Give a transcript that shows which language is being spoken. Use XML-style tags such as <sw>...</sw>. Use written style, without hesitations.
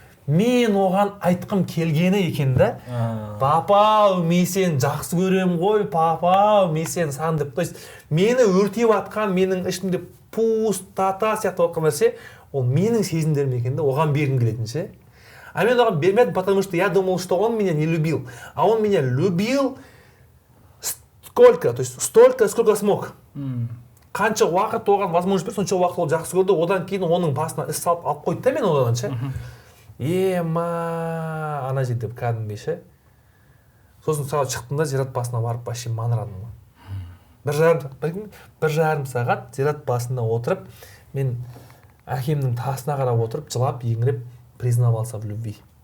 <kk>Мен оған айтқым келгені екен да. Папа, мен сені жақсы көрем ғой, папа, мен сені сағындым деп.</kk> <ru>То есть,</ru> <kk>мені өртеп атқан, менің ішімде пустота сияқты отқан нәрсе, ол менің сезімдерім екен да, оған бергім келетін ше. А мен оған бермедім,</kk> <ru>потому что я думал, что он меня не любил. А он меня любил сколько? То есть столько, сколько смог.</ru> <kk>Қанша уақыт оған возможность берді, сонша уақыт ол жақсы көрді. Одан кейін оның басына іс салып алып қойды да мен одан ше. Ана жерде кәдімгідей ше. Сосын сразу шықтым да зират басына барып вообще маңырадым. бір жарым сағат зират басында отырып, мен әкемнің тасына қарап отырып, жылап, еңіреп,</kk> <ru>признавался в любви.</ru>